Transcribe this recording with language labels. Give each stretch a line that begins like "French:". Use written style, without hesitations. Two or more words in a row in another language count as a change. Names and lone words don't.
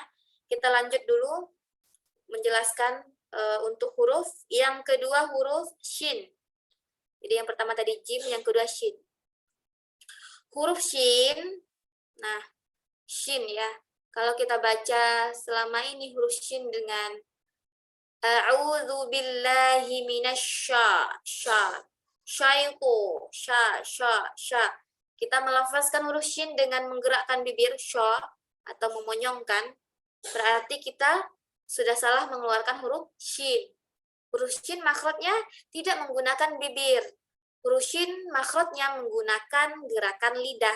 Indonesian: Kita lanjut dulu menjelaskan untuk huruf. Yang kedua huruf shin. Jadi yang pertama tadi jim, yang kedua shin. Huruf shin, nah shin ya. Kalau kita baca selama ini huruf shin dengan
Arabic: a'udzu billahi minasya,
Indonesian: syaiqo, sya. Kita melafazkan huruf shin dengan menggerakkan bibir sya atau memonyongkan. Berarti kita sudah salah mengeluarkan huruf shin. Huruf shin makhrajnya tidak menggunakan bibir. Huruf shin makhrajnya menggunakan gerakan lidah.